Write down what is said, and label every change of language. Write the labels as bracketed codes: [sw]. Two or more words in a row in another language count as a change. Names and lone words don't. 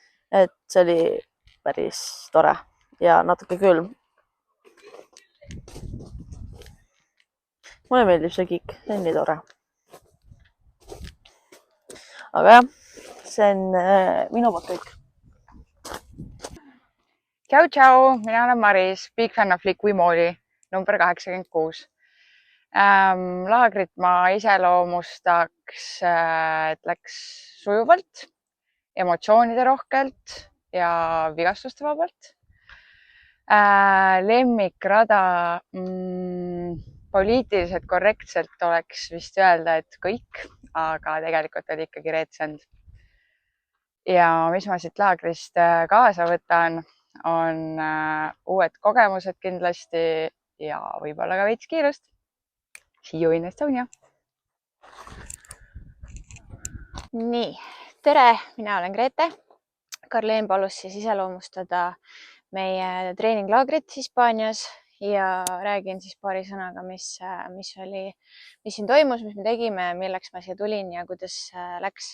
[et] et see oli päris tore ja natuke külm. Mulle meeldib see KIK, see on nii tore. Aga jah, see on minu poolt kõik. Tšau, tšau, mina olen Maris, [en] big fan of Liqui Moly, number 86. [et] Laagrit ma iseloomustaks, et läks sujuvalt, emotsioonide rohkelt ja vigastuste vabalt. Lemmikrada poliitiliselt korrektselt oleks vist öelda, et kõik, aga tegelikult oli ikkagi Red Sand. Ja mis ma siit laagrist kaasa võtan, on uued kogemused kindlasti ja võib-olla ka veits kiirust. [en] See you in Estonia. [et] Nii, tere, mina olen Grete. Karleen palus siis iseloomustada meie treeninglaagrit Hispaanias ja räägin siis paari sõnaga, mis siin toimus, mis me tegime, milleks ma siia tulin ja kuidas läks.